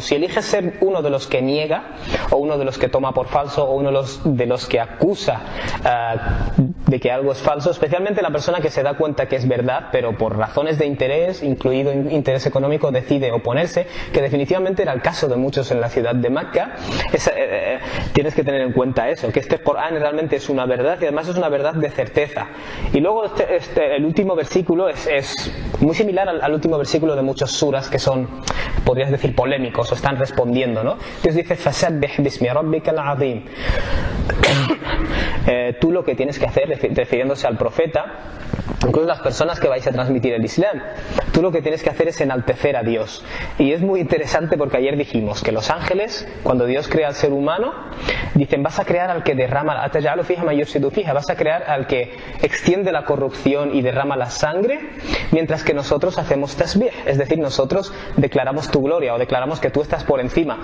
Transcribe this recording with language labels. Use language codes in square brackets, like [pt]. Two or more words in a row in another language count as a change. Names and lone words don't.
[es] Si eliges ser uno de los que niega, o uno de los que toma por falso, o uno de los que acusa de que algo es falso, especialmente la persona que se da cuenta que es verdad, pero por razones de interés, incluido interés económico, decide oponerse, que definitivamente era el caso de muchos en la ciudad de Mecca. Tienes que tener en cuenta eso, que este Corán realmente es una verdad y además es una verdad de certeza. Y luego el último versículo es muy similar al último versículo de muchos suras que son, podrías decir, polémicos o están respondiendo, ¿no? Dios dice, [ar] فسبح باسم ربك العظيم. [es] Tú lo que tienes que hacer, refiriéndose al profeta, incluso las personas que vais a transmitir el Islam, tú lo que tienes que hacer es enaltecer a Dios. Y es muy interesante porque ayer dijimos que los ángeles, cuando Dios crea al ser humano, dicen, vas a crear al que derrama, vas a crear al que extiende la corrupción y derrama la sangre, mientras que nosotros hacemos tasbih, es decir, nosotros declaramos tu gloria o declaramos que tú estás por encima.